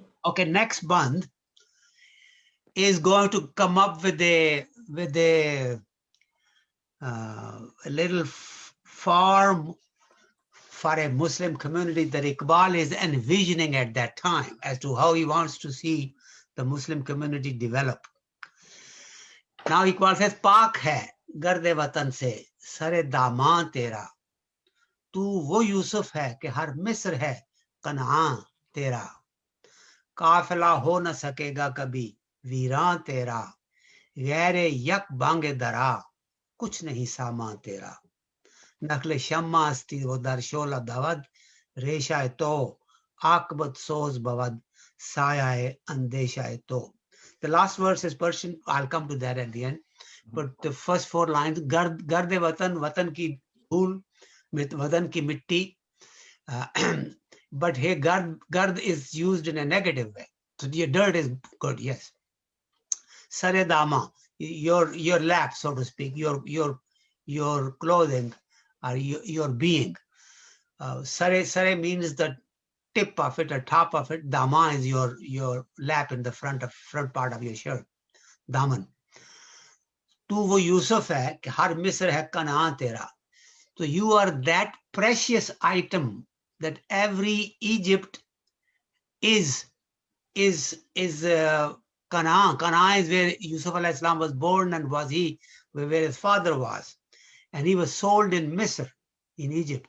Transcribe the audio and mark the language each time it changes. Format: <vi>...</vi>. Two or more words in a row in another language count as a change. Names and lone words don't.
<en>Okay, next Band is going to come up with a little farm for a Muslim community that Iqbal is envisioning at that time as to how he wants to see the Muslim community develop. Now Iqbal says,</en> <ur>پاک ہے گردِ وطن سے سرِ دامن تیرا، تو وہ یوسف ہے کہ ہر مصر ہے کنعان تیرا, قافلہ ہو نہ سکے گا کبھی ویران تیرا، غیرِ یک بانگِ درا، کچھ نہیں ساماں تیرا,</ur> <fa>نخل شمع استی و در شعله دود، ریشهٔ تو عاقبت سوز بود، سایهٔ اندیشهٔ تو.</fa> <en>The last verse is Persian. I'll come to that at the end. But the first four lines,</en> <ur>گردِ وطن، وطن کی دھول، وطن کی مٹی.</ur> <en>But here gard is used in a negative way. So your dirt is good, yes.</en> <ur>سرِ داما,</ur> <en>your lap, so to speak, your clothing or your being. Sare means the tip of it or top of it. Dama is your lap in the front part of your shirt.</en> <ur>Daman. تو وہ یوسف ہے کہ ہر مصر ہے کنعان تیرا.</ur> <en>So you are that precious item that every Egypt is Canaan. Canaan is where Yusuf</en> <ar>عليه السلام</ar> <en>was born and where his father was. And he was sold in Misr, in Egypt.</en>